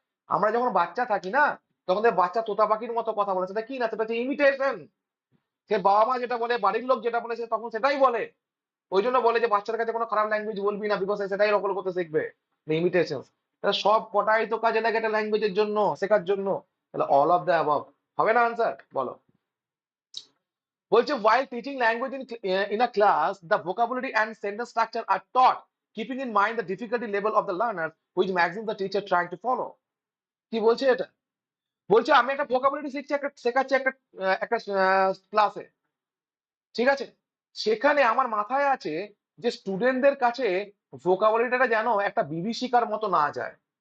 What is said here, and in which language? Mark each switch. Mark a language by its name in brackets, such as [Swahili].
[Bangla] আমরা যখন বাচ্চা থাকি না, তখন বাচ্চা তোতা পাখির মতো কথা বলে, সেটা কি না, সেটা হচ্ছে ইমিটেশন। সে বাবা মা যেটা বলে, বাড়ির লোক যেটা বলে, সে তখন সেটাই বলে। ওই জন্য বলে যে বাচ্চার কাছে কোনো খারাপ ল্যাঙ্গুয়েজ বলবি না, বিকজ সেটাই নকল করতে শিখবে, ইমিটেশন। সব কটাই তো কাজে লাগে একটা ল্যাঙ্গুয়েজের জন্য, শেখার জন্য। তাহলে [English] all of the above [Bangla] হবে না আনসার? বলো। বলছে [English] while teaching language in a class, the vocabulary and sentence structure are taught, keeping in mind the difficulty level of the learner, which maximum the teacher trying to follow. [Bangla] কি বলছে এটা? বলছে আমি একটা ভোকাবুলারি শিখছি, একটা শেখাচ্ছি একটা একটা ক্লাসে, ঠিক আছে? সেখানে আমার মাথায় আছে যে স্টুডেন্টদের কাছে ভোকাবুলারিটা যেন একটা বিভীষিকার মতো না যায়।